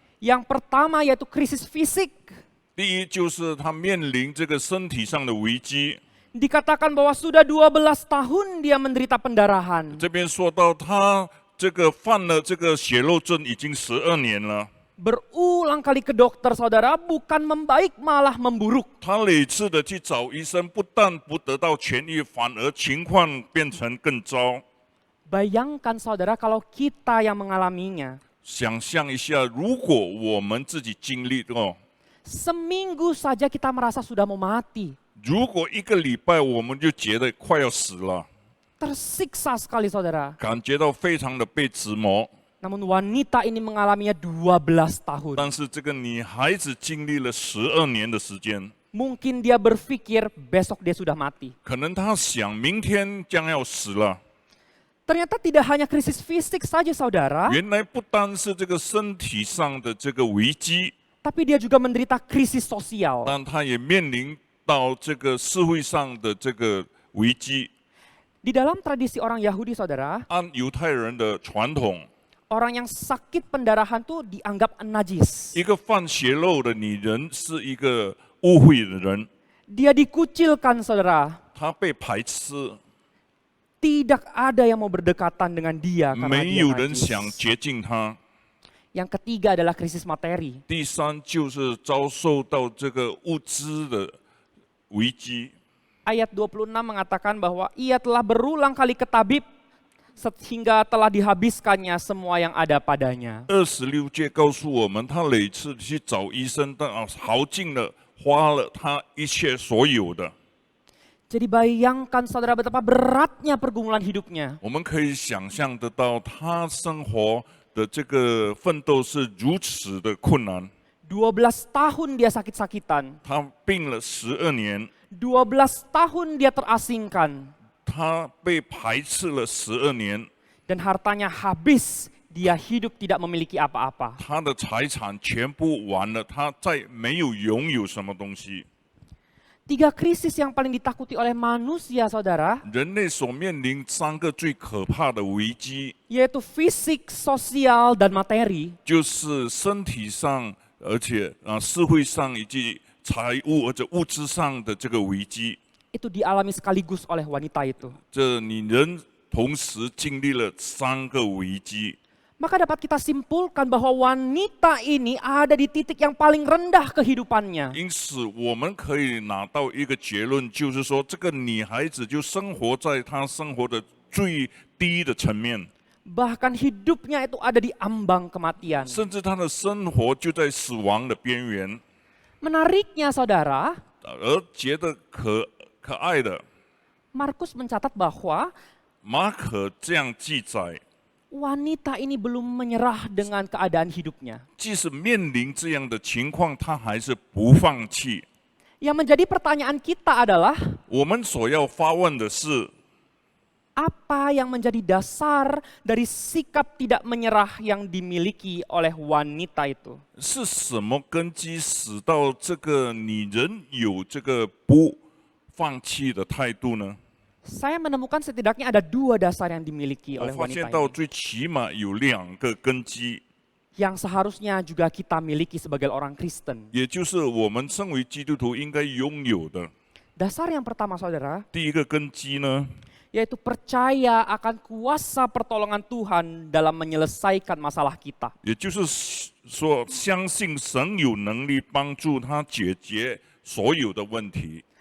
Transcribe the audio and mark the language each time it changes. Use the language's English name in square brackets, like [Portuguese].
[Indonesian] Yang pertama yaitu krisis fisik. [Chinese] 第一就是她面临这个身体上的危机。 [Indonesian] Dikatakan bahwa sudah 12 tahun dia menderita pendarahan. [Chinese] 这边说到她这个犯了这个血肉症已经12年了。 [Indonesian] Berulang kali ke dokter, saudara, bukan membaik malah memburuk. [Chinese] 她屡次的去找医生，不但不得到痊愈，反而情况变成更糟。 [Indonesian] Bayangkan, saudara, kalau kita yang mengalaminya. [Chinese] 想象一下，如果我们自己经历哦， [Indonesian] Seminggu saja kita merasa sudah mau mati. [Chinese] 如果1个礼拜我们就觉得快要死了， [Indonesian] Tersiksa sekali, saudara. [Chinese] 感觉到非常的被折磨。 [Indonesian] Namun wanita ini mengalaminya 12 tahun. [Chinese] 但是这个女孩子经历了12年的时间， [Indonesian] Mungkin dia berpikir besok dia sudah mati. [Chinese] 可能他想明天将要死了。 [Indonesian] Ternyata tidak hanya krisis fisik saja saudara, [Chinese] 原来不单是这个身体上的这个危机， [Indonesian] tapi dia juga menderita krisis sosial. [Chinese] 但他也面临到这个社会上的这个危机。 [Indonesian] Di dalam tradisi orang Yahudi saudara, [Chinese] 按犹太人的传统， [Indonesian] orang yang sakit pendarahan tuh dianggap najis. [Chinese] 一个犯血肉的女人是一个污秽的人， [Indonesian] Dia dikucilkan saudara. [Chinese] 她被排斥， [Indonesian] Tidak ada yang mau berdekatan dengan dia karena [Chinese] 没 [Indonesian] dia [Chinese] 有人想 [Indonesian] najis. [Chinese] 接近她。 [Indonesian] Yang ketiga adalah krisis materi. [Chinese] 第三就是遭受到这个物资的危机。 [Indonesian] Ayat 26 mengatakan bahwa ia telah berulang kali ke tabib sehingga telah dihabiskannya semua yang ada padanya. [Chinese] 26节告诉我们，他每次去找医生，但耗尽了，花了他一切所有的。 [Indonesian] Jadi bayangkan saudara betapa beratnya pergumulan hidupnya. [Chinese] 我们可以想象得到，他生活的这个奋斗是如此的困难。 [Indonesian] 12 tahun dia sakit-sakitan. [Chinese] 他病了12年， [Indonesian] 12 tahun dia terasingkan. [Chinese] 他被排斥了12年， [Indonesian] Dan hartanya habis, dia hidup tidak memiliki apa-apa. [Chinese] 他的财产全部完了，他再没有拥有什么东西。 [Indonesian] 3 krisis yang paling ditakuti oleh manusia saudara, [Chinese] 人类所面临3个最可怕的危机， [Indonesian] yaitu fisik, sosial, dan materi. [Chinese] 就是身体上，而且社会上以及财务或者物质上的这个危机。 [Indonesian] Itu dialami sekaligus oleh wanita itu. [Chinese] 这女人同时经历了3个危机。 [Indonesian] Maka dapat kita simpulkan bahwa wanita ini ada di titik yang paling rendah kehidupannya. [Chinese] 因此，我们可以拿到一个结论，就是说，这个女孩子就生活在她生活的最低的层面， [Indonesian] Bahkan hidupnya itu ada di ambang kematian. [Chinese] 甚至她的生活就在死亡的边缘。 [Indonesian] Menariknya saudara, [Chinese] 而觉得可爱的， [Indonesian] Markus mencatat bahwa [Chinese] 马可这样记载： [Indonesian] wanita ini belum menyerah dengan keadaan hidupnya. [Chinese] 即使面临这样的情况，她还是不放弃。 [Indonesian] Yang menjadi pertanyaan kita adalah, [Chinese] 我们所要发问的是， [Indonesian] apa yang menjadi dasar dari sikap tidak menyerah yang dimiliki oleh wanita itu? [Chinese] 是什么根基使到这个女人有这个不放弃的态度呢？ [Indonesian] Saya menemukan setidaknya ada 2 dasar yang dimiliki [Chinese] 我 [Indonesian] oleh [Chinese] 发 [Indonesian] wanita [Chinese] 现到 [Indonesian] ini, [Chinese] 最起码有2个根基， [Indonesian] yang seharusnya juga kita miliki sebagai orang Kristen. [Chinese] 也就是我们身为基督徒应该拥有的。 [Indonesian] Dasar yang pertama saudara, [Chinese] 第一个根基呢， [Indonesian] yaitu percaya akan kuasa pertolongan Tuhan dalam menyelesaikan masalah kita. [Chinese] 也就是说，相信神有能力帮助他解决所有的问题。